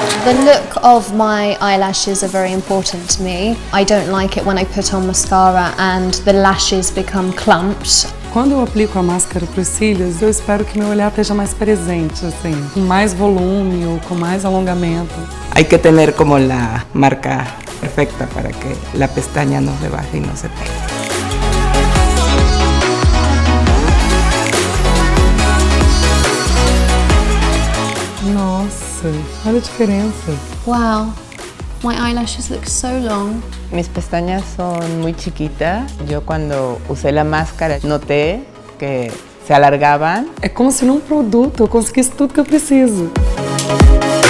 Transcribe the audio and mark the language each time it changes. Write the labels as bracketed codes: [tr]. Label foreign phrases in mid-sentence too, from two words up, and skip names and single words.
[en] The look of my eyelashes are very important to me. I don't like it when I put on mascara and the lashes become clumped. [pt] Quando eu aplico a máscara para os cílios, eu espero que meu olhar esteja mais presente, assim, com mais volume ou com mais alongamento. [es] Hay que tener como la marca perfecta para que la pestaña no se baje y no se pegue. [pt] Nossa, olha a diferença. [en] Wow, my eyelashes look so long. [es] Mis pestañas son muy chiquitas. Yo cuando usé la máscara noté que se alargaban. [pt] É como se num produto eu conseguisse tudo que eu preciso.